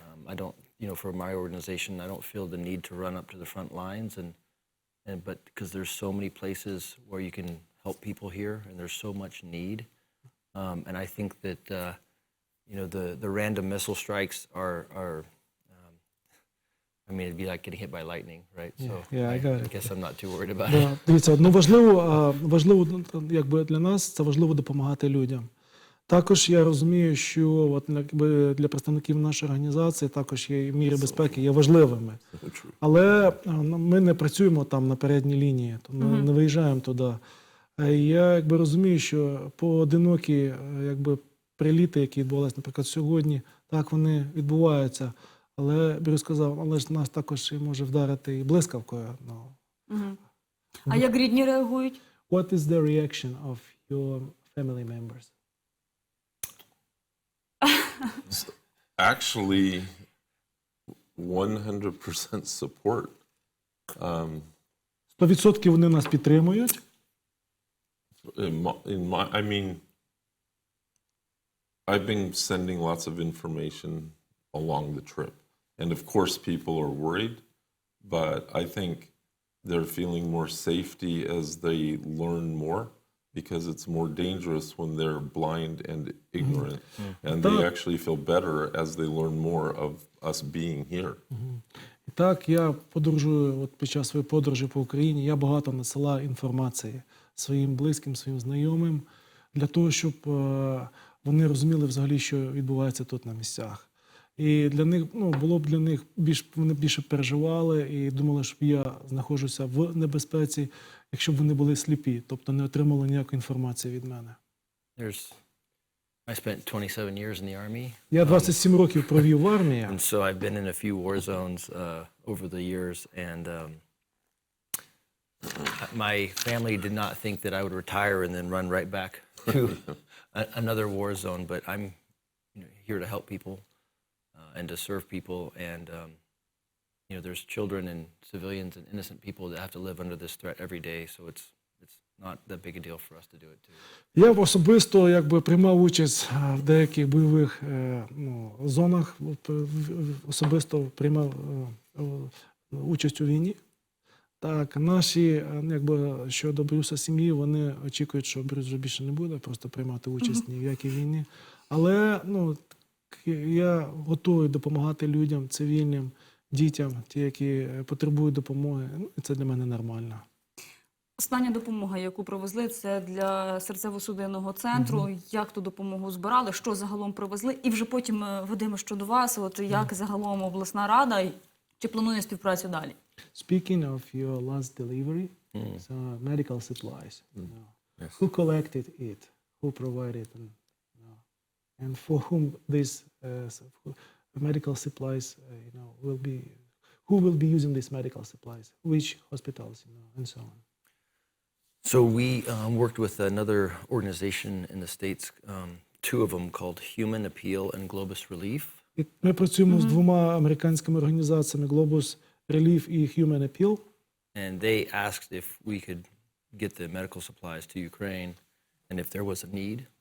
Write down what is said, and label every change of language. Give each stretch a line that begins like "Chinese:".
English: I don't, you know, for my organization, I don't feel the need to run up to the front lines, but because there's so many places where you can help people here, and there's so much need, and I think that you know, the random missile strikes are I mean, it'd be like getting hit by lightning, right? So I got it. I guess I'm not too worried about it.
Ukrainian: Дивіться, ну важливо, якби для нас це важливо допомагати людям. Також я розумію, що от, якби, для представників нашої організації також є міри безпеки є важливими. Але ми не працюємо там на передній лінії, ми не виїжджаємо туди. Я якби розумію, що поодинокі якби приліти, які відбувалися, наприклад, сьогодні, так вони відбуваються. Але Брюс сказав, але ж нас також може вдарити і блискавкою. А як рідні реагують?
English: What is the reaction of your family members? Actually, 100% support.
Ukrainian: 100% вони нас підтримують.
English: I mean, I've been sending lots of information along the trip. And of course, people are worried, but I think they're feeling more safety as they learn more, because it's more dangerous when they're blind and ignorant. And they actually feel better as they learn more of us being here.
Ukrainian: І так, я подорожую, от під час своєї подорожі по Україні, я багато надсилаю інформації своїм близьким, своїм знайомим, для того, щоб вони розуміли взагалі, що відбувається тут на місцях. І для них, було б для них вони більше переживали і думали, що я знаходжуся в небезпеці, якщо б вони були сліпі, тобто не отримали ніякої інформації від мене.
English: I spent 27 years in the army.
Ukrainian: Я 27 років провів в армії.
English: And so I've been in a few war zones over the years, and my family did not think that I would retire and then run right back to another war zone. But I'm here to help people and to serve people, and there's children and civilians and innocent people that have to live under this threat every day. So it's not that big a deal for us to do it too.
Ukrainian: Я особисто приймав участь в деяких бойових зонах, особисто приймав участь у війні. Так, наші, щодо Брюса сім'ї, вони очікують, що Брюс вже більше не буде просто приймати участь ні в якій війні. Але я готовий допомагати людям, цивільним, дітям, ті, які потребують допомоги. І це для мене нормально. Остання допомога, яку привезли, це для серцево-судинного центру. Як ту допомогу збирали, що загалом привезли? І вже потім, Вадиме, щодо вас, як загалом обласна рада, чи планує співпрацю далі?
English: Speaking of your last delivery, so medical supplies, who collected it, who provided them, and for whom these medical supplies, will be, who will be using these medical supplies, which hospitals, and so on. So we worked with another organization in the States, two of them called Human Appeal and Globus Relief.
Ukrainian: Ми працюємо з двома американськими організаціями Globus Relief і Human Appeal.
English: And they asked if we could get the medical supplies to Ukraine and if there was a need.